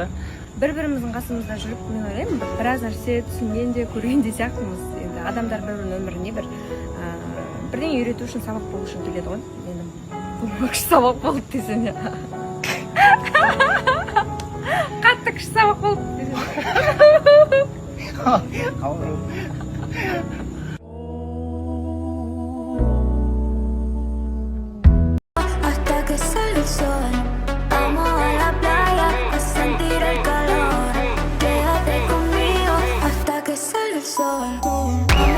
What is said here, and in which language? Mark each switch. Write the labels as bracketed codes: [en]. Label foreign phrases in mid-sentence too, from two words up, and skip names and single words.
[kk] Бір-біріміздің қасымызда жүріп, мен ойлаймын, біраз нәрсе түсінген де, көрген де сияқтымыз. Енді адамдар бір-бірінің өміріне бірдеңе үйрету үшін, сабақ болу үшін келеді ғой. Енді бұл күшті сабақ болды десең. Қатты күшті сабақ болды десең. [es] Hasta que sale el sol, vamos a la playa a sentir el calor. Quédate conmigo hasta que sale el sol.